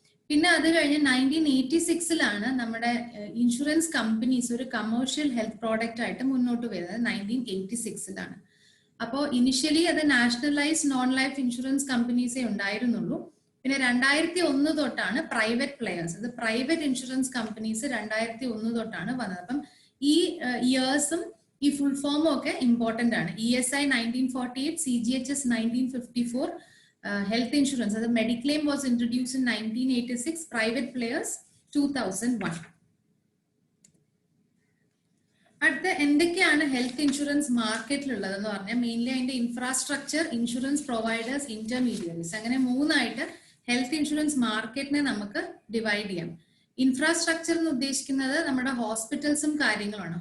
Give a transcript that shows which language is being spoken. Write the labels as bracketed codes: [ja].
[ml] പിന്നെ അത് കഴിഞ്ഞ് 1986 നമ്മുടെ ഇൻഷുറൻസ് കമ്പനീസ് ഒരു കമേഴ്ഷ്യൽ ഹെൽത്ത് പ്രോഡക്റ്റ് ആയിട്ട് മുന്നോട്ട് വരുന്നത് 1986. അപ്പോൾ ഇനിഷ്യലി അത് നാഷണലൈസ് നോൺ ലൈഫ് ഇൻഷുറൻസ് കമ്പനീസേ ഉണ്ടായിരുന്നുള്ളൂ. പിന്നെ 2001 തൊട്ടാണ് പ്രൈവറ്റ് പ്ലെയേഴ്സ്, അത് പ്രൈവറ്റ് ഇൻഷുറൻസ് കമ്പനീസ് 2001 തൊട്ടാണ് വന്നത്. അപ്പം ഈ ഇയേഴ്സും ഈ ഫുൾ ഫോമും ഒക്കെ ഇമ്പോർട്ടന്റ് ആണ്. [en] ESI 1948, CGHS 1954, health insurance, the Mediclaim was introduced in 1986, private players 2001. [ml] അടുത്ത എന്തൊക്കെയാണ് ഹെൽത്ത് ഇൻഷുറൻസ് മാർക്കറ്റിലുള്ളതെന്ന് പറഞ്ഞാൽ മെയിൻലി അതിന്റെ ഇൻഫ്രാസ്ട്രക്ചർ, ഇൻഷുറൻസ് പ്രൊവൈഡേഴ്സ്, ഇന്റർമീഡിയറീസ്, അങ്ങനെ 3 ഹെൽത്ത് ഇൻഷുറൻസ് മാർക്കറ്റിനെ നമുക്ക് ഡിവൈഡ് ചെയ്യാം. ഇൻഫ്രാസ്ട്രക്ചർ എന്ന് ഉദ്ദേശിക്കുന്നത് നമ്മുടെ ഹോസ്പിറ്റൽസും കാര്യങ്ങളുമാണ്.